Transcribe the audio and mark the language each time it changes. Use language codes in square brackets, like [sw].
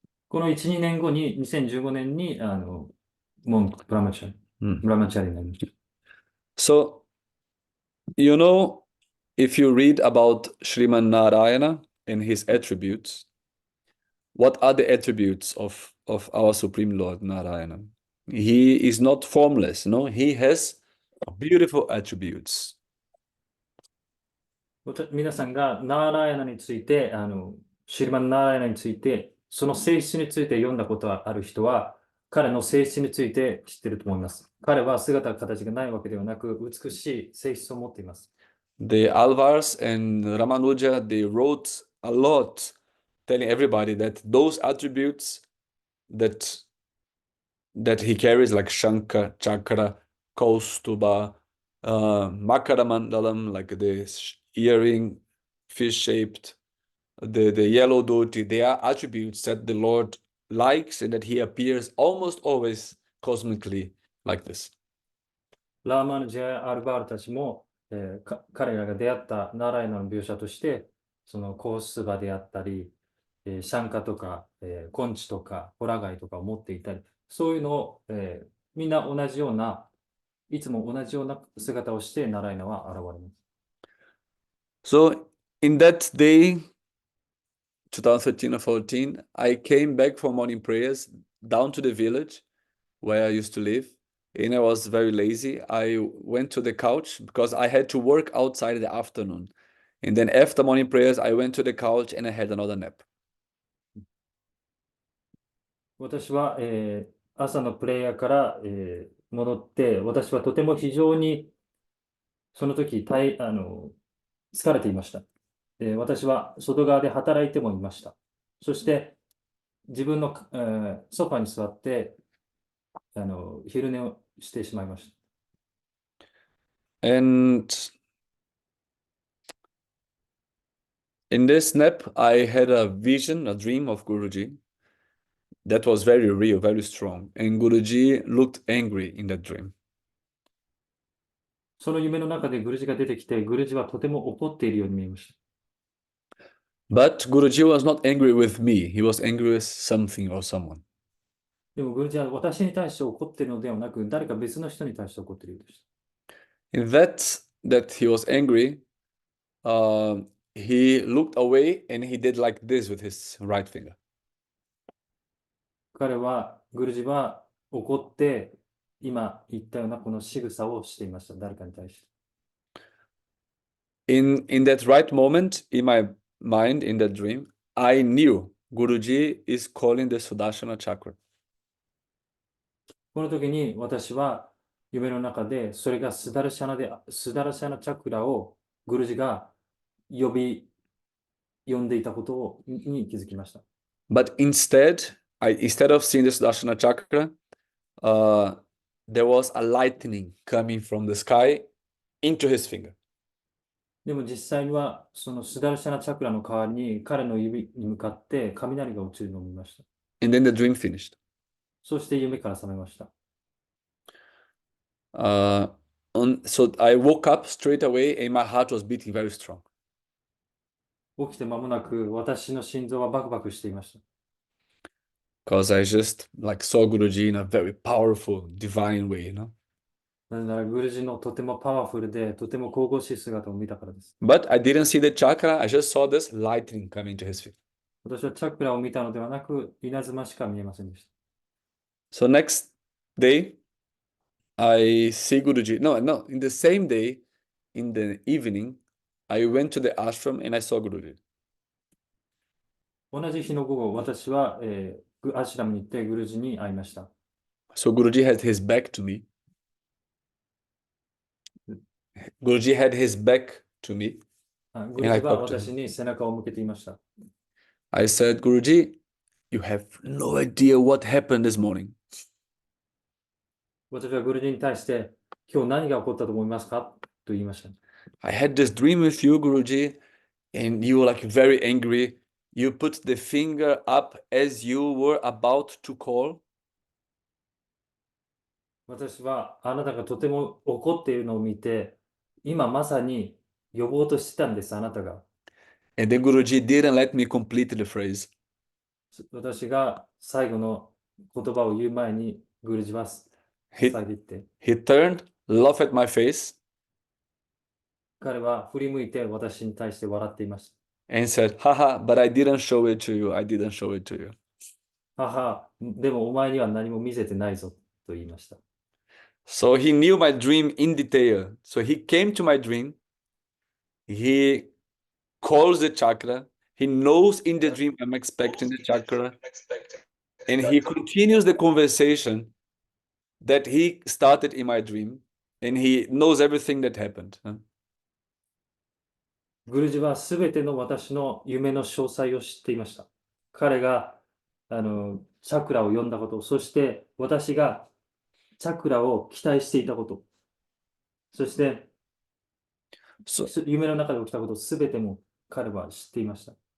[ja] この1、2年後に、2015年に、モンク、ブラマチャリ、 Mm. ブラマチャリになりました。 [en] So, you know, if you read about Sriman Narayana and his attributes, what are the attributes of our Supreme Lord Narayana? He is not formless, no? He has beautiful attributes. [ja] 皆さんがナーラヤナについて、シルマンナーラヤナについて、その性質について読んだことがある人は、彼の性質について知っていると思います。彼は姿、形がないわけではなく、美しい性質を持っています。 [en] The Alvars and Ramanuja, they wrote a lot telling everybody that those attributes that he carries, like Shankha, Chakra, Kaustuba, Makaramandalam, like the earring, fish-shaped, the yellow dhoti, they are attributes that the Lord likes and that he appears almost always cosmically like this. [ja] ラーマヌジャやアルバールたちも、彼らが出会ったナーラヤナの描写として、そのコースバであったり、シャンカとか、コンチとか、ホラガイとかを持っていたり、そういうのを、みんな同じような、いつも同じような姿をしてナーラヤナは現れます。 [en] So in that day, 2013 or 14, I came back from morning prayers down to the village where I used to live, and I was very lazy. I went to the couch because I had to work outside in the afternoon. And then after morning prayers, I went to the couch and I had another nap. [ja] 私は、朝のプレイヤーから、戻って、私はとても非常にその時、疲れていました。私は外側で働いてもいました。そして自分の、ソファに座って昼寝をしてしまいました。 [en] And in this nap, I had a vision, a dream of Guruji that was very real, very strong. And Guruji looked angry in that dream. [ja] その夢の中でグルジが出てきて、グルジはとても怒っているように見えました。 [en] But Guruji was not angry with me. He was angry with something or someone. [ja] でもグルジは私に対して怒っているのではなく、誰か別の人に対して怒っているようでした。 [en] In that he was angry, he looked away and he did like this with his right finger. [ja] グルジは怒って、今言ったようなこの仕草をしていました。誰かに対して。 [en] In that right moment, in my mind, in that dream, I knew Guruji is calling the Sudarshana chakra. [ja] この時に私は夢の中で、それがスダラシャナチャクラをグルジが呼んでいたことに気づきました。 [en] But instead of seeing the Sudarshana chakra, there was a lightning coming from the sky into his finger. [ja] でも実際には、そのスダラシャナチャクラの代わりに彼の指に向かって雷が落ちるのを見ました。 [en] And then the dream finished. [ja] そして夢から覚めました。 [en] So I woke up straight away and my heart was beating very strong. [ja] 起きて間もなく私の心臓はバクバクしていました。 [en] Because I just like saw Guruji in a very powerful, divine way, you know. [ja] なぜならグルジのとてもパワフルで、とても神々しい姿を見たからです。 [en] But I didn't see the chakra, I just saw this lightning coming to his finger. [ja] 私はチャクラを見たのではなく、稲妻しか見えませんでした。 [en] So next day, I see Guruji. No, in the same day, in the evening, I went to the ashram and I saw Guruji. [ja] 同じ日の午後、私は、アシュラムに行ってグルジに会いました。 [en] So Guruji had his back to me. Guruji had his back to me. [ja] グルジは私に背中を向けていました。 [en] I said, Guruji, you have no idea what happened this morning. [ja] 私はグルジに対して、今日何が起こったと思いますかと言いました。 [en] I had this dream with you, Guruji, and you were like very angry. You put the finger up as you were about to call. [ja] 私はあなたがとても怒っているのを見て、今まさに呼ぼうとしてたんです、あなたが。 [en] And then Guruji didn't let me complete the phrase. [ja] 私が最後の言葉を言う前にグルジは塞いでいって。 [en] He turned, laughed at my face, [ja] 彼は振り向いて私に対して笑っていました。 [en] and said, Haha, but I didn't show it to you. I didn't show it to you. [ja] 母、でもお前には何も見せてないぞと言いました。 [en] So he knew my dream in detail. So he came to my dream. He calls the chakra. He knows in the dream I'm expecting the chakra. And he continues the conversation that he started in my dream. And he knows everything that happened. [ja] グルジはすべての私の夢の詳細を知っていました。彼がチャクラを呼んだこと、そして私がチャクラを期待していたこと、そして夢の中で起きたこと、すべても彼は知っていました。